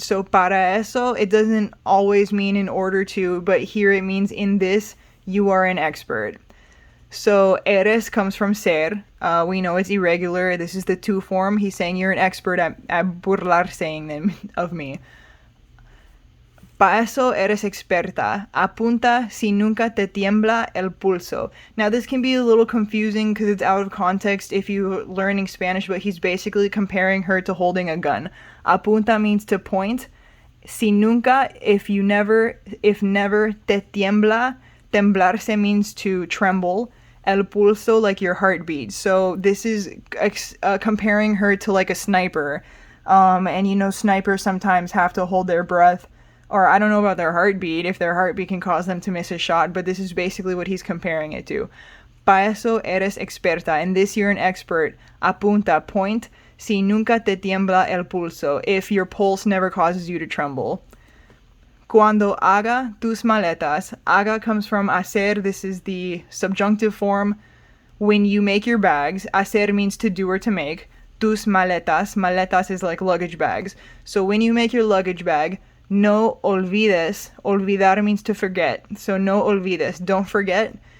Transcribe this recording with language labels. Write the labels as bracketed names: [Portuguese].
[English] So [Spanish] para eso, [English] it doesn't always mean in order to, but here it means in this you are an expert. So eres comes from ser. We know it's irregular. This is the to form. He's saying you're an expert at burlarse of me. [Spanish] Pa eso eres experta. Apunta si nunca te tiembla el pulso. [English] Now this can be a little confusing because it's out of context if you're learning Spanish, but he's basically comparing her to holding a gun. Apunta means to point. [Spanish] Si nunca, [English] if never, [Spanish] te tiembla. [English] Temblarse means to tremble. El pulso, like your heartbeat. So this is comparing her to like a sniper. And you know, snipers sometimes have to hold their breath. Or I don't know about their heartbeat, if their heartbeat can cause them to miss a shot, but this is basically what he's comparing it to. [Spanish] Pa eso eres experta. [English] In this you're an expert. Apunta, point. [Spanish] Si nunca te tiembla el pulso. [English] If your pulse never causes you to tremble. [Spanish] Cuando haga tus maletas. [English] Haga comes from hacer. This is the subjunctive form. When you make your bags. Hacer means to do or to make. [Spanish] Tus maletas. [English] Maletas is like luggage bags. So when you make your luggage bag, [Spanish] no olvides. [English] Olvidar means to forget. So [Spanish] no olvides. [English] Don't forget.